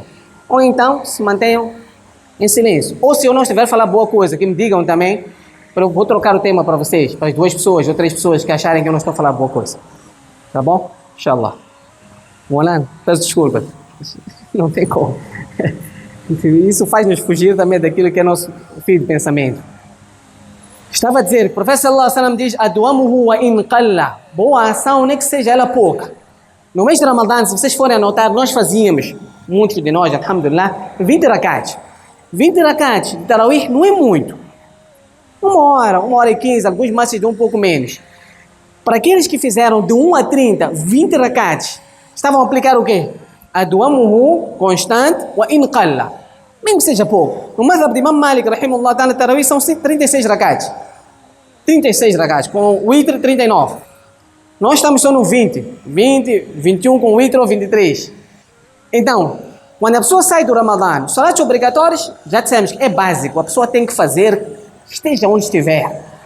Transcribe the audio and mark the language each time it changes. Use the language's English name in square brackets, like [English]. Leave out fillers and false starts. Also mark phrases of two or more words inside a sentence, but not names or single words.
[Portuguese] Ou então se mantenham em silêncio. Ou se eu não estiver a falar boa coisa, que me digam também, eu vou trocar o tema para vocês, para as 2 pessoas ou 3 pessoas que acharem que eu não estou a falar boa coisa. Tá bom? Inshallah. Molan, peço desculpa. Não tem como. Isso faz-nos fugir também daquilo que é nosso fio de pensamento. Estava a dizer, o profeta [Arabic] صلى الله عليه وسلم [Portuguese] diz: [Arabic] "أدومه وإن قل", [Portuguese] boa ação, nem que seja ela pouca. No mês de Ramadã, se vocês forem anotar, nós fazíamos, muitos de nós, alhamdulillah, 20 rakats. 20 rakats de Tarawih não é muito. 1 hora e 15, alguns mais de um pouco menos. Para aqueles que fizeram de 1 a 30, 20 rakats, estavam a aplicar o quê? Adwamuhu, constante, [Arabic] وإن قل. [Portuguese] Mesmo que seja pouco. No madhab de Imam Malik, [Arabic] رحمه الله تعالى, [Portuguese] Tarawih são 36 rakats. 36 rakats, com o witr 39. Nós estamos só no 20, 21 com o witr ou 23. Então, quando a pessoa sai do Ramadã, os salatos obrigatórios, já dissemos que é básico, a pessoa tem que fazer, esteja onde estiver.